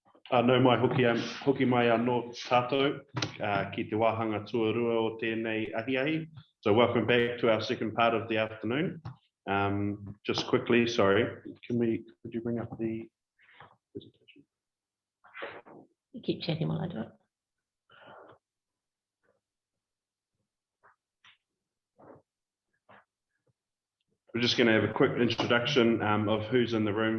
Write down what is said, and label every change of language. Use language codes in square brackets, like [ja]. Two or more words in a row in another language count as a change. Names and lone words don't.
[mi] No mai hoki mai anō tātou ki te wāhanga tuarua o tēnei ahiahi. [en] So welcome back to our second part of the afternoon. Just quickly, sorry, could you bring up the presentation? You keep chatting while I do it. We're just going to have a quick introduction of who's in the room.